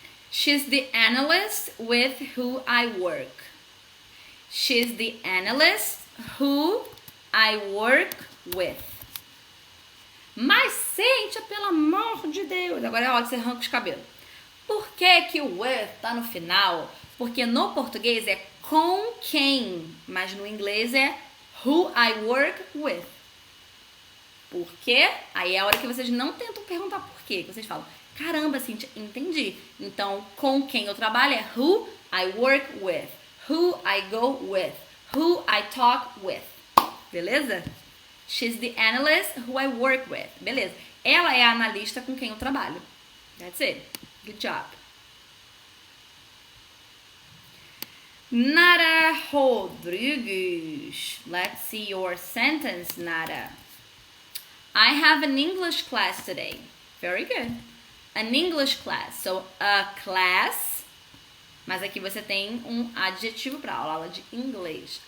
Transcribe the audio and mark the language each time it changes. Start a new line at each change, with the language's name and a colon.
English: She's the analyst with who I work. She's the analyst who I work with.
Portuguese: Mas, Cíntia, pelo amor de Deus. Agora é a hora que você arranca os cabelos. Por que o with tá no final? Porque no português é com quem, mas no inglês é
English: who I work with.
Portuguese: Por quê? Aí é a hora que vocês não tentam perguntar por quê. Que vocês falam, caramba, Cíntia, entendi. Então, com quem eu trabalho é
English: who I work with. Who I go with. Who I talk with. Beleza? She's the analyst who I work with.
Portuguese: Beleza. Ela é a analista com quem eu trabalho.
English: That's it. Good job. Nara Rodrigues. Let's see your sentence, Nara. I have an English class today. Very good. An English class. So, a class.
Portuguese: Mas aqui você tem um adjetivo para aula de inglês.